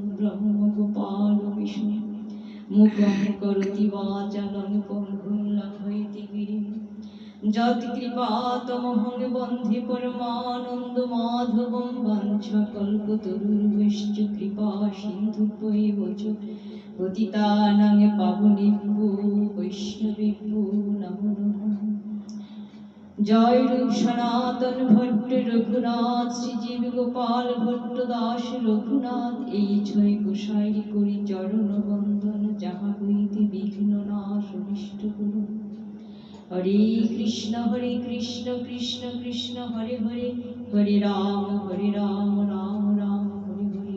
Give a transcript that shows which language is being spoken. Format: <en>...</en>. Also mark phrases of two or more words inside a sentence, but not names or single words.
<sa>ब्रह्मगोपालविष्णु मुखं करोति वाचालं पङ्गुं लङ्घयति गिरिं यत्कृपातमहं वन्दे परमानन्दमाधवं वाञ्छाकल्पतरुर्भ्यश्च कृपा सिन्धुभ्यैव च पतितानां पावनेभ्यो वैष्णवेभ्यो नमो नमः।</sa> <bn>जय रूप सनातन भट्ट रघुनाथ श्रीजीव गोपाल भट्ट दास रघुनाथ এই ছয় গোসাইরি করি চরণ বন্দন যাহা হইতে বিঘ্ন নাশ অনিষ্ট করুন।</bn> <sa>হরে কৃষ্ণ কৃষ্ণ কৃষ্ণ হরে হরে হরে রাম রাম রাম হরে হরে।</sa>